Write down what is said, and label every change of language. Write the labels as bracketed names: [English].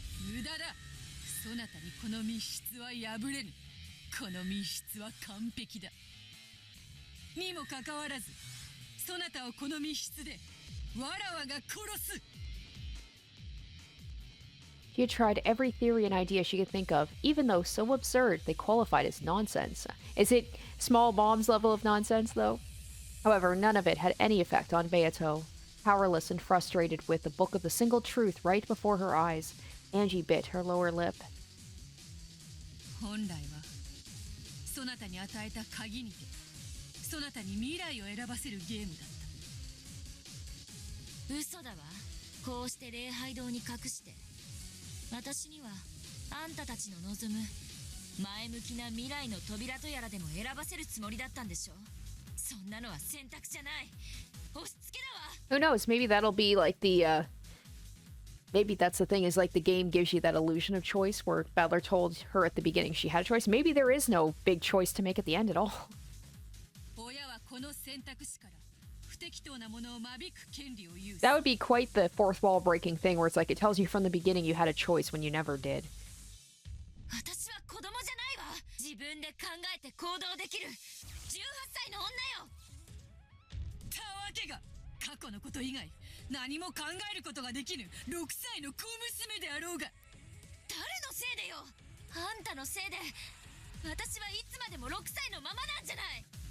[Japanese] 無駄だ。そなたにこの密室は破れぬ。この密室は完璧だ。にもかかわらずそなたをこの密室でわらわが殺す。 [English] She had tried every theory and idea she could think of, even though so absurd they qualified as nonsense. Is it small bombs level of nonsense, though? However, none of it had any effect on Beato. Powerless and frustrated with the book of the single truth right before her eyes, Angie bit her lower lip. [Japanese] 本来はそなたに与えた鍵にてそなたに未来を選ばせるゲームだった。嘘だわ。こうして礼拝堂に隠して私にはあんたたちの望む前向きな未来の扉とやらでも選ばせるつもりだったんでしょ。そんなのは選択じゃない。押し付けだわ。 [English] Who knows? Maybe that'll be like the, maybe that's the thing, is like the game gives you that illusion of choice where Battler told her at the beginning she had a choice. Maybe there is no big choice to make at the end at all. [Japanese] 親はこの選択肢から不適当なものを間引く権利を有す。 [English] That would be quite the fourth wall breaking thing where it's like it tells you from the beginning you had a choice when you never did. [Japanese] 私は子供じゃないわ。自分で考えて行動できる18歳の女よ。たわけが過去のこと以外何も考えることができぬ6歳の小娘であろうが。誰のせいでよ。あんたのせいで私はいつまでも6歳のままなんじゃない。